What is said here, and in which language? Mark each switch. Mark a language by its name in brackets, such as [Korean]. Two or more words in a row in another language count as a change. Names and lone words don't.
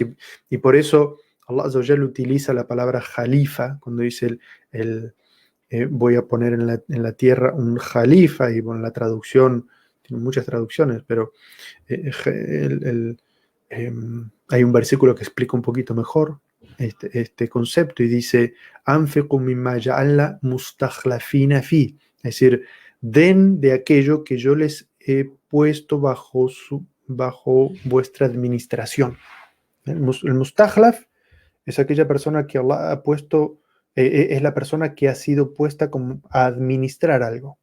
[Spanish] Y por eso Allah [Arabic] Azza wa Jalla [Spanish] utiliza la palabra jalifa, cuando dice voy a poner en la tierra un jalifa, y bueno, la traducción, tiene muchas traducciones, pero hay un versículo que explica un poquito mejor este concepto y dice, [Arabic] "أنفقوا مما جعلنا مستخلفين في", [Spanish] es decir, den de aquello que yo les he puesto bajo vuestra administración. El mustakhlaf es aquella persona que Allah ha puesto, es la persona que ha sido puesta como a administrar algo.